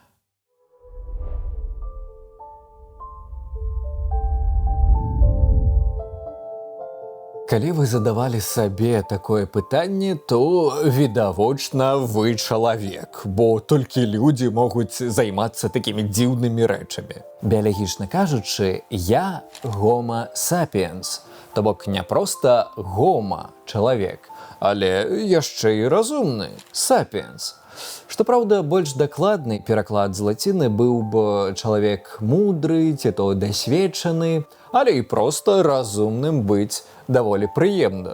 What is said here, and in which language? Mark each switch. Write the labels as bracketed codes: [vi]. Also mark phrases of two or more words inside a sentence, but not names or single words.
[be] Калі вы задавалі сабе такое пытанне, то, відавочна, вы чалавек, бо толькі людзі могуць займацца такімі дзіўнымі рэчамі. Біялагічна кажучы, я [la] Homo sapiens, [be] то бок не проста Homo, чалавек, але яшчэ і разумны, sapiens. Што праўда, больш дакладны пераклад з лаціны быў бы чалавек мудры, ці то дасведчаны, але і проста разумным быць даволі прыемна.